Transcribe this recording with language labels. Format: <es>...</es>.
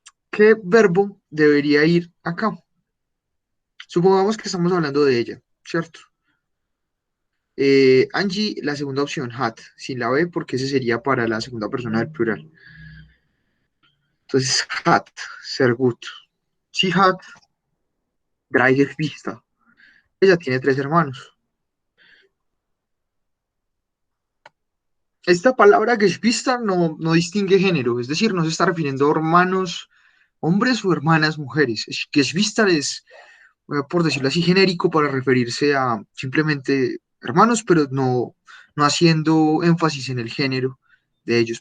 <es>¿Qué verbo debería ir acá? Supongamos que estamos hablando de ella, ¿cierto? Angie, la segunda opción, hat, sin la B, porque ese sería para la segunda persona del plural. Entonces, hat, ser gut.</es> <de>Sie hat drei Geschwister.</de> <es>Ella tiene tres hermanos. Esta palabra Geschwister no distingue género, es decir, no se está refiriendo a hermanos hombres o hermanas mujeres. Geschwister es, por decirlo así, genérico para referirse a simplemente hermanos, pero no haciendo énfasis en el género de ellos.</es>